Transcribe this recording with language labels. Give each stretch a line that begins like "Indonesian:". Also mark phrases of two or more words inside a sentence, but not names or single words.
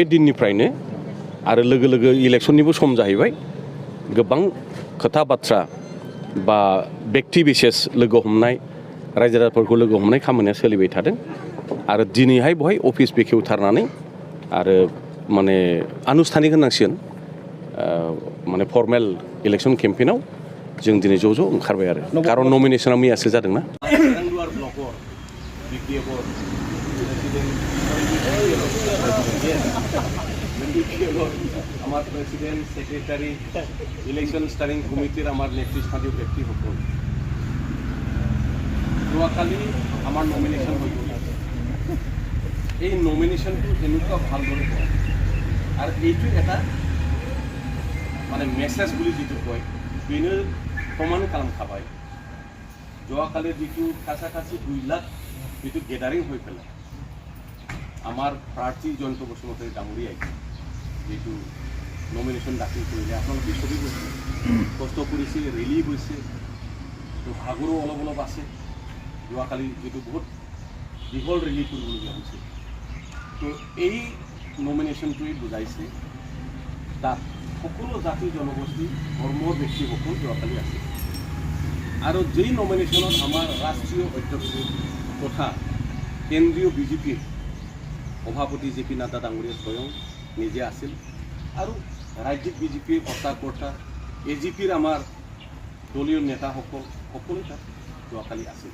Bodo: दिननिफ्रायनो आरो लोगो लोगो इलेक्शननिबो सम जाहैबाय गोबां खोथा बाथ्रा बा बेक्ति बिसेस लोगो हमनाय रायजो राजाफोरखौ लोगो हमनाय खामानिया सोलिबाय थादों आरो दिनैहाय बहाय अफिस बेखेवथारनानै आरो माने आनुষ্ঠাनिक होननांसिगोन माने
English: formal election
Bodo: केम्पेइनाव जों दिनै ज' ज' ओंखारबाय आरो खारन नमिनेशना मैयासो जादोंना।
Assamese: আমার
English: president secretary election steering committee
Assamese: আমার নেতৃস্থানীয় ব্যক্তিসকল যোৱাকালি আমার নমিনেশন হৈ গ'ল। এই নমিনেশনটো এনেকুৱা ভালদৰে কৰে আৰু এইটো এটা মানে মেছেজ বুলি যিটো কয় বেনো প্ৰমাণ খালামখাবায় যোৱাকালি যিটো কাছাকাছি 2 লাখ যিটো গেডাৰিং হৈ পেলাই আমার প্রার্থী জয়ন্ত বসুমতাৰী ডাঙৰীয়াই যেটো নমিনেশন দাখিল কৰিলে আপোনালোকে ছবি গৈছে কষ্ট কৰিছে ৰেলী গৈছে তো ভাগৰো অলপ অলপ আছে যোৱাকালি যেটো বহুত দীঘল ৰেলী কৰিবলগীয়া হৈছে তো এই নমিনেশনটোৱে বুজাইছে তাত সকলো জাতি জনগোষ্ঠী ধৰ্মৰ ব্যক্তিসকল যোৱাকালি আছে আৰু যেই নমিনেশনত আমাৰ ৰাষ্ট্ৰীয় অধ্যক্ষ তথা কেন্দ্ৰীয় বিজেপিৰ সভাপতি জে পি নাড্ডা ডাঙৰীয়া স্বয়ং নিজে আছিল আৰু ৰাজ্যিক বিজেপিৰ কৰ্তা এজিপিৰ আমাৰ দলীয় নেতাসকল সকলো তাত যোৱাকালি আছিল।